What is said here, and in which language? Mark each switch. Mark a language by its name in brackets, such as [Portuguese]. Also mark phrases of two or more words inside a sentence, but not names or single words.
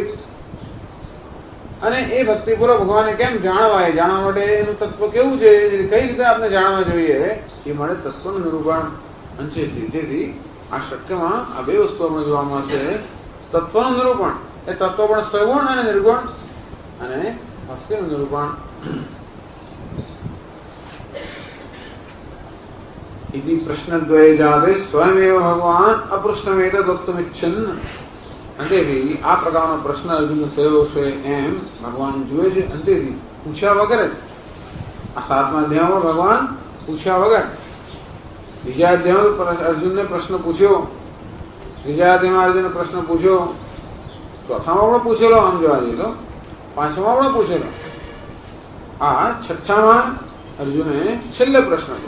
[Gujarati] અને એ ભક્તિપૂર્વક ભગવાનને કેમ જાણવાય, જાણવા માટે એનું તત્વ કેવું છે, કઈ રીતે આપણે જાણવા જોઈએ, એ માટે તત્વનું નિરૂપણ અંશે. જેથી આ શક્યમાં આ બે વસ્તુ આપણે જોવા મળશે. તત્વનું નિરૂપણ, એ તત્વ પણ સગુણ અને નિર્ગુણ, અને ભક્તિનું નિરૂપણ. [Sanskrit] इति प्रश्नद्वये जाते स्वयमेव भगवान अपृष्णमेत वक्तुमिच्छन्. [Gujarati] અંતેથી આ પ્રકારનો પ્રશ્ન અર્જુન થયો છે એમ ભગવાન જુએ છે. અંતેથી પૂછ્યા વગર જ આ 7મા અધ્યાયમાં ભગવાન પૂછ્યા વગર, બીજા અધ્યાયમાં અર્જુનને પ્રશ્ન પૂછ્યો, ત્રીજા અધ્યાયમાં અર્જુનને પ્રશ્ન પૂછ્યો, ચોથામાં પણ પૂછેલો, આમ જોવા જઈએ તો 5મા પણ પૂછેલો, આ 6ઠામાં અર્જુને છેલ્લે પ્રશ્ન પૂછ્યો.